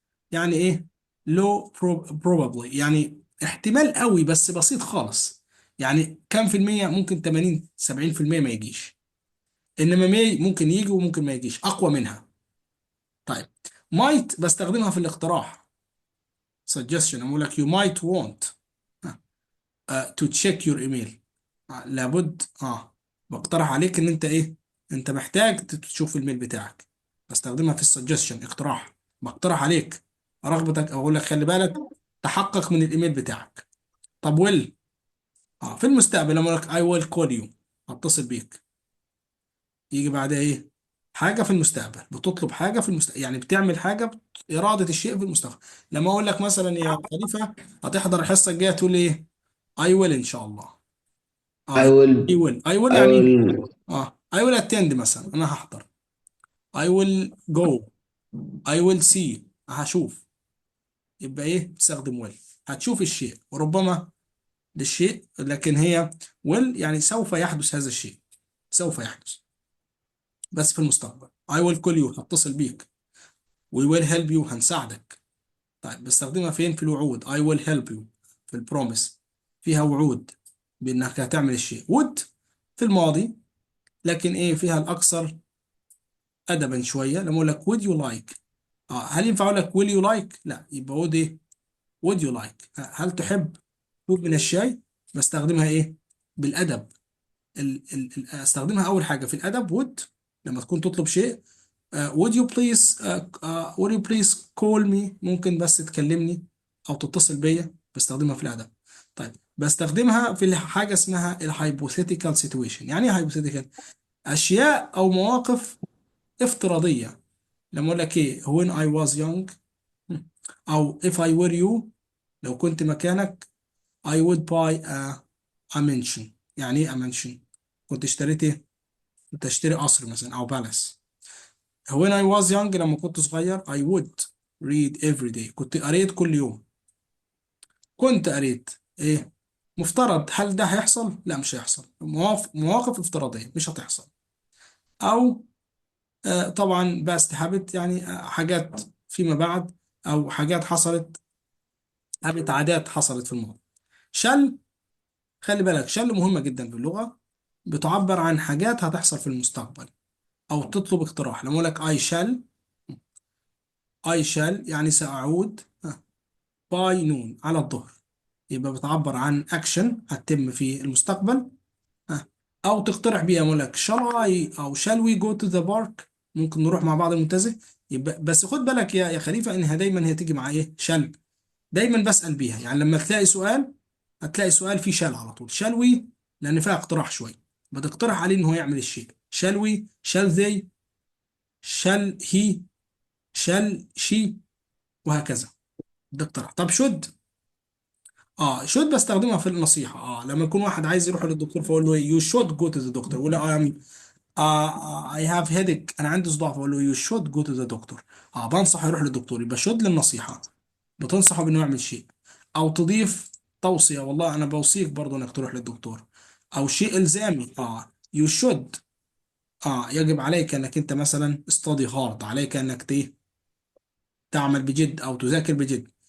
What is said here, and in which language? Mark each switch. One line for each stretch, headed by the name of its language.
Arabic: يعني ايه؟
English: low probably،
Arabic: يعني احتمال قوي بس بسيط خالص. يعني كام في المية؟ ممكن 80 70% ما يجيش. انما may ممكن يجي وممكن ما يجيش، اقوى منها. طيب might بستخدمها في الاقتراح، suggestion.
English: اقول لك you might want to check your email.
Arabic: لابد بقترح عليك ان انت ايه؟ انت محتاج تشوف الميل بتاعك. بستخدمها في السجستشن، اقتراح. بقترح عليك رغبتك، او اقول لك خلي بالك تحقق من الايميل بتاعك. طب ويل، في المستقبل لما اقول لك
English: I will call you،
Arabic: هتصل بيك، يجي بعدها ايه؟ حاجه في المستقبل، بتطلب حاجه في المستقبل، يعني بتعمل حاجه، اراده الشيء في المستقبل. لما اقول لك مثلا يا خليفه هتحضر الحصه الجايه، تقول ايه؟
English: I will
Arabic: ان شاء الله.
English: I
Arabic: يعني
English: will I will I
Arabic: يعني ايه؟
English: will I will attend
Arabic: مثلا، انا هحضر.
English: I will go. I will see،
Arabic: هشوف. يبقى ايه؟ تستخدم will. هتشوف الشيء، وربما للشيء، لكن هي will يعني سوف يحدث هذا الشيء، سوف يحدث بس في المستقبل.
English: I will call you،
Arabic: هتصل بيك.
English: We will help you،
Arabic: هنساعدك. طيب بستخدمها فين؟ في الوعود.
English: I will help you
Arabic: في البروميس، فيها وعود بانك هتعمل الشيء. would في الماضي، لكن ايه؟ فيها الاكثر ادبا شويه. لما اقول لك
English: would you like،
Arabic: هل ينفع اقول لك
English: will you like؟
Arabic: لا، يبقى would ايه؟ would you like، هل تحب كوب من الشاي؟ بستخدمها ايه؟ بالادب. استخدمها اول حاجه في الادب would، لما تكون تطلب شيء.
English: would you please would you please call me،
Arabic: ممكن بس تكلمني او تتصل بيا، بستخدمها في الادب. طيب بستخدمها في حاجه اسمها الهايبوثيتيكال سيتويشن. يعني ايه hypothetical؟ اشياء او مواقف افتراضيه. لما اقول لك ايه؟
English: when I was young،
Arabic: او
English: if I were you،
Arabic: لو كنت مكانك
English: I would buy a mansion.
Arabic: يعني ايه
English: a mansion؟
Arabic: كنت اشتريت ايه؟ كنت اشتري قصر مثلا او بالاس.
English: when I was young،
Arabic: لما كنت صغير
English: I would read every day،
Arabic: كنت قريت كل يوم. كنت قريت ايه؟ مفترض، هل ده هيحصل؟ لا مش هيحصل. مواقف افتراضية مش هتحصل. او طبعا باست هابت، يعني حاجات فيما بعد، او حاجات حصلت، هابت عادات حصلت في الماضي. شل، خلي بالك شل مهمة جدا في اللغة، بتعبر عن حاجات هتحصل في المستقبل، او تطلب اقتراح. لما اقول لك
English: I shall I shall
Arabic: يعني سأعود
English: by noon
Arabic: على الظهر. يبقى بتعبر عن أكشن هتتم في المستقبل. ها. أو تقترح بيها أقول لك
English: shall I
Arabic: أو
English: shall we go to the park،
Arabic: ممكن نروح مع بعض المنتزه. يبقى بس خد بالك يا خليفة إنها دايما هي تيجي مع إيه shall. دايما بسأل بيها، يعني لما تلاقي سؤال هتلاقي سؤال فيه shall على طول
English: shall we،
Arabic: لأن فيها اقتراح شوية، بتقترح عليه إن هو يعمل الشيء.
English: shall we shall they shall he shall she وهكذا.
Arabic: ده اقتراح. طب should، should بستخدمها في النصيحة. لما يكون واحد عايز يروح للدكتور فاقول له
English: you should go to the doctor،
Arabic: ولا
English: I have headache
Arabic: انا عندي صداع، فاقول له you should go to the doctor. بنصح يروح للدكتور، يبقى should للنصيحة، بتنصحه بانه يعمل شيء. او تضيف توصية، والله انا بوصيك برضه انك تروح للدكتور. او شيء الزامي،
English: you should،
Arabic: يجب عليك انك انت مثلا
English: study hard،
Arabic: عليك انك تعمل بجد او تذاكر بجد.